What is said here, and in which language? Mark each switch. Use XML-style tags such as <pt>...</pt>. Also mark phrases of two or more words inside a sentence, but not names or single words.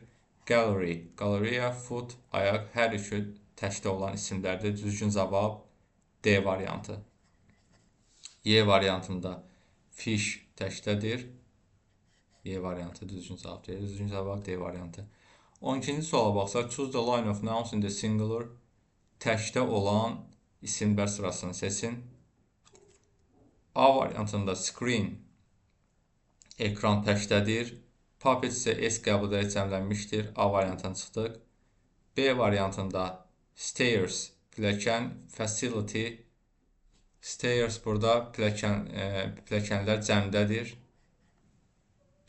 <az>Gallery, galeriya, foot, ayaq hər üçü təkdə olan isimlərdir. Düzgün cavab D variantı. Y variantında fish təkdədir. Y variantı düzgün cavab deyil. Düzgün cavab D variantı. 12-ci suala baxsaq,</az> <en>choose the line of nouns in the singular.</en> <az>Təkdə olan isimlər sırasını seçin. A variantında screen ekran təkdədir. Puppet isə S qəbul edərək cəmlənmişdir. A variantına çıxdıq. B variantında stairs pilləkən,</az> <en>facility stairs</en> <az>burada pilləkənlər cəmdədir.</az>